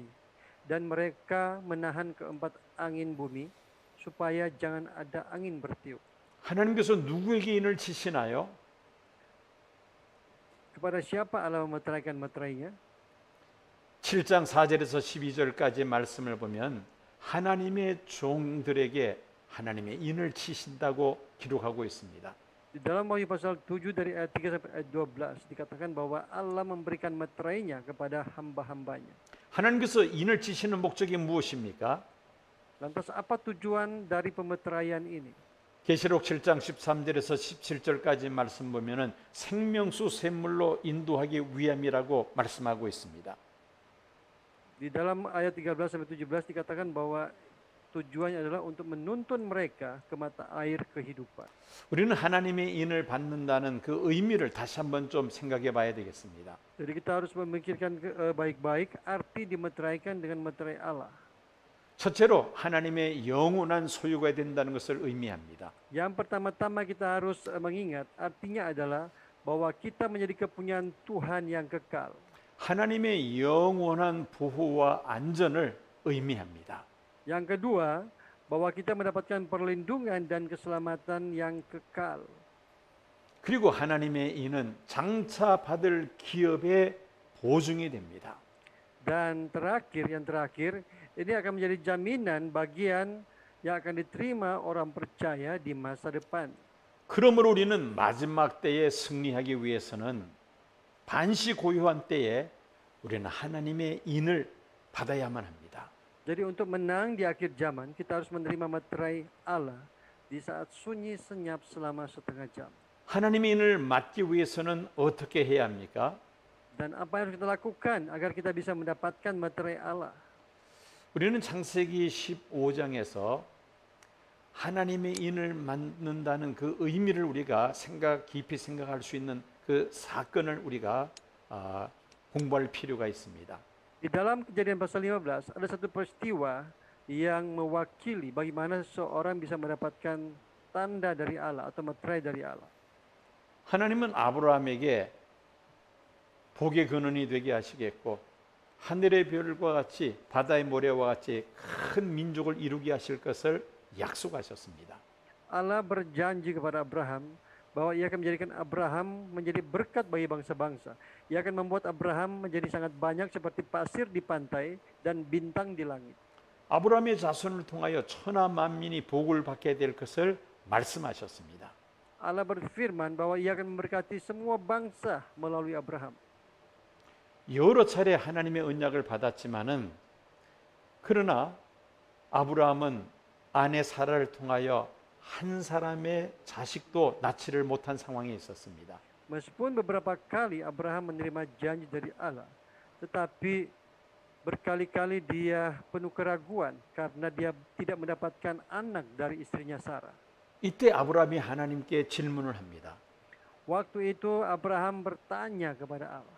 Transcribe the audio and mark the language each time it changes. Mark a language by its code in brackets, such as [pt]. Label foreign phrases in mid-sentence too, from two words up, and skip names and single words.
[id] Dan mereka menahan keempat angin bumi supaya jangan ada angin bertiup. [ko] 하나님께서 누구에게 인을 치시나요? [id] Kepada siapa Allah memeteraikan meterainya? [ko] 7장 4절에서 12절까지 말씀을 보면 하나님의 종들에게 하나님의 인을 치신다고 기록하고 있습니다. [id] Di dalam Wahyu pasal 7 dari ayat 3 sampai ayat 12 dikatakan bahwa Allah memberikan meterainya kepada hamba-hambanya. [ko] 하나님께서 인을 치시는 목적이 무엇입니까? [id] Lantas apa tujuan dari pemeteraian ini? [ko] 계시록 7장 13절에서 17절까지 말씀 보면은 생명수 샘물로 인도하기 위함이라고 말씀하고 있습니다. [id] Di dalam ayat 13 sampai 17 dikatakan bahwa tujuannya adalah untuk menuntun mereka ke mata air kehidupan. [ko] 우리는 하나님의 인을 받는다는 그 의미를 다시 한번 좀 생각해 봐야 되겠습니다. [id] Jadi kita harus memikirkan baik-baik arti dimeteraikan dengan meterai Allah. [ko] 첫째로 하나님의 영원한 소유가 된다는 것을 의미합니다. [id] Yang pertama-tama kita harus mengingat artinya adalah bahwa kita menjadi kepunyaan Tuhan yang kekal. [ko] 하나님의 영원한 보호와 안전을 의미합니다. [id] Yang kedua, bahwa kita mendapatkan perlindungan dan keselamatan yang kekal. [ko] 그리고 하나님의 인은 장차 받을 기업의 보증이 됩니다. [id] Dan yang terakhir, ini akan menjadi jaminan bagian yang akan diterima orang percaya di masa depan. [ko] 그러므로 우리는 마지막 때에 승리하기 위해서는 반시 고요한 때에 우리는 하나님의 인을 받아야만 합니다. [id] Jadi untuk menang di akhir zaman, kita harus menerima materai Allah di saat sunyi senyap selama setengah jam. [ko] 하나님의 인을 맡기 위해서는 어떻게 해야 합니까? [id] Dan apa yang harus kita lakukan agar kita bisa mendapatkan materai Allah? [ko] 우리는 창세기 15장에서 하나님의 인을 맡는다는 그 의미를 우리가 깊이 생각할 수 있는 그 사건을 우리가 공부할 필요가 있습니다. [id] Di dalam Kejadian pasal 15 ada satu peristiwa yang mewakili bagaimana seorang bisa mendapatkan tanda dari Allah atau materai dari Allah. [ko] 하나님은 아브라함에게 복의 근원이 되게 하시겠고 하늘의 별과 같이 바다의 모래와 같이 큰 민족을 이루게 하실 것을 약속하셨습니다. [id] Allah berjanji kepada Abraham bahwa ia akan menjadikan Abraham menjadi berkat bagi bangsa-bangsa. Ia akan membuat Abraham menjadi sangat banyak seperti pasir di pantai dan bintang di langit. [ko] 아브라함의 자손을 통하여 천하 만민이 복을 받게 될 것을 말씀하셨습니다. [id] Allah berfirman bahwa ia akan memberkati semua bangsa melalui Abraham. [ko] 여러 차례 하나님의 언약을 받았지만은 그러나 아브라함은 아내 사라를 통하여 한 사람의 자식도 낳지를 못한 상황에 있었습니다. [id] Meskipun beberapa kali Abraham menerima janji dari Allah, tetapi berkali-kali dia penuh keraguan karena dia tidak mendapatkan anak dari istrinya Sarah. [ko] 이때 아브라함이 하나님께 질문을 합니다. [id] Waktu itu Abraham bertanya kepada Allah,